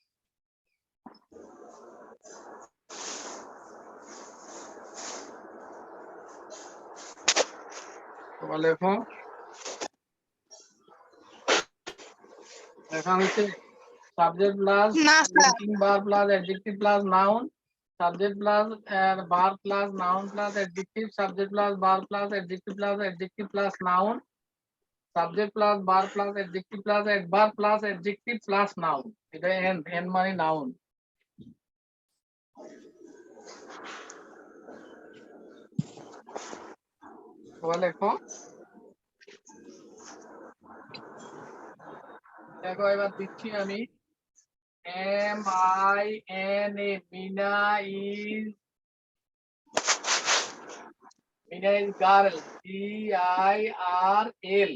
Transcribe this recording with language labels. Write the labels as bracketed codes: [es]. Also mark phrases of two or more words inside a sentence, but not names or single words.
[bn] সবাই লেখো। লেখা হয়েছে? [en] subject plus [bn] না স্যার [en] linking verb plus adjective plus noun, subject plus verb plus noun plus adjective, subject plus verb plus adjective plus noun, subject plus verb plus adjective plus adverb plus adjective plus noun. [bn] এটা n মানে noun. সবাই লেখো। দেখো এবার দিচ্ছি আমি MINA, [en] Mina is girl, [bn] GIRL।